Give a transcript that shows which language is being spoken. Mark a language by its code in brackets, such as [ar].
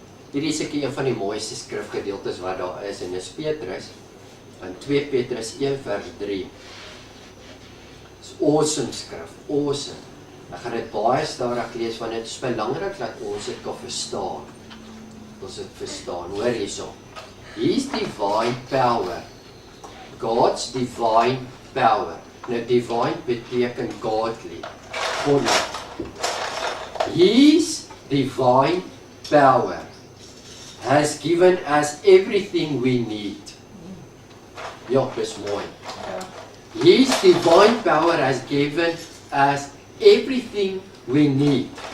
[af] Hierdie is ek een van die mooiste skrifgedeeltes wat daar is, en dis Petrus, in 2 Petrus 1 vers 3. Dis awesome skrif, awesome. Ek gaan dit baie stadig lees, want dit is belangrik dat ons dit kan verstaan. Ons dit verstaan, hoor hierso. [en] His divine power, God's divine power. [af] Nou divine beteken godly, goddelijk. [en] His divine power has given us everything we need. [af] Ja, dis mooi. [en] His divine power has given us everything we need.